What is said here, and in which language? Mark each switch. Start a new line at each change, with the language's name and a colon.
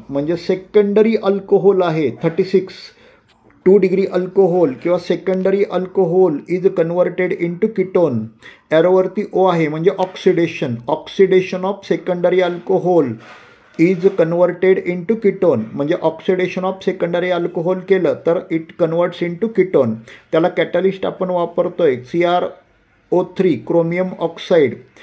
Marathi: म्हणजे secondary alcohol आहे.
English: 36 2 degree alcohol किंवा secondary alcohol is converted into ketone.
Marathi: ॲरोवरती O आहे म्हणजे
English: Oxidation of secondary alcohol is converted into ketone. म्हणजे oxidation of secondary alcohol
Marathi: केलं तर
English: It converts into ketone.
Marathi: त्याला कॅटलिस्ट आपण वापरतोय CrO3 क्रोमियम ऑक्साईड.